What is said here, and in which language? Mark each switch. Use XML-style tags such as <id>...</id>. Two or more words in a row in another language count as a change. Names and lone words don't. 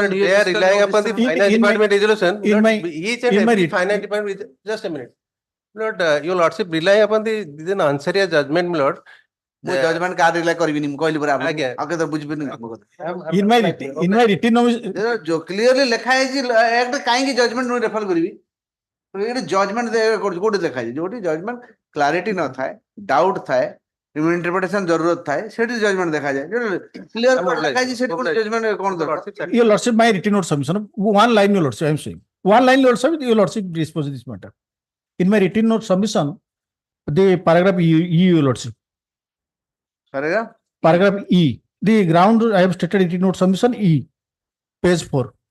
<en>they are relying upon the finance in my- department resolution. in Lord, my- each and in my every writ- finance department just a minute. Lord, your lordship relying upon the then answer judgment, my lord.</en> <or>ମୁଁ</or> <en>judgment card rely</en> <or>କରିବିନି ମୁଁ କହିଲି ପରା ଆପଣଙ୍କୁ ଆଜ୍ଞା। ଆଉ କେତେ ବୁଝିପାରିନି ମୋ କଥା</or> <en>in my written</en> <or>ଯୋଉ କ୍ଲିୟରଲି ଲେଖା ହେଇଛି ଆକ୍ଟ କାହିଁକି ଜଜମେଣ୍ଟ ମୁଁ ରେଫର କରିବି ଏଇଟା ଜଜମେଣ୍ଟ କୋଉଠି ଦେଖାଯାଏ ଯୋଉଠି</or> <en>judgment clarity</en> <or>ନଥାଏ ଡାଉଟ ଥାଏ ଇଣ୍ଟରପ୍ରିଟେସନ ଜରୁରତ ଥାଏ ସେଠି ଜଜମେଣ୍ଟ ଦେଖାଯାଏ କ୍ଲିୟର ଲେଖାଯାଇଛି ସେଠି ଜଜମେଣ୍ଟ କଣ ଦରକାର</or> <en>Your Lordship, my written note submission, one line, Your Lordship, I am saying. One line, Your Lordship dispose this matter. In my written note submission, the paragraph E, Your Lordship. Paragraph E. The ground I have stated written note submission E, page 4.</en>